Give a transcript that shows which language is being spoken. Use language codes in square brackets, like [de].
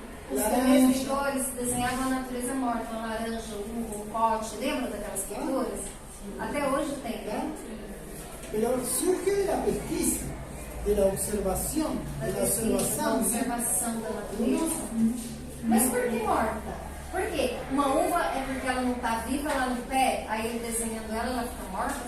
[pt] Os primeiros pintores desenhavam a natureza morta, uma laranja, uva, um pote. Lembra daquelas pinturas? Até hoje tem, né? [es] Pero surge de la pesquisa, de la observación, de la [pt] Da [es] observación. [pt] observação da natureza. Mas por que morta? Por quê? Uma uva é porque ela não está viva lá no pé, aí ele desenhando ela fica morta?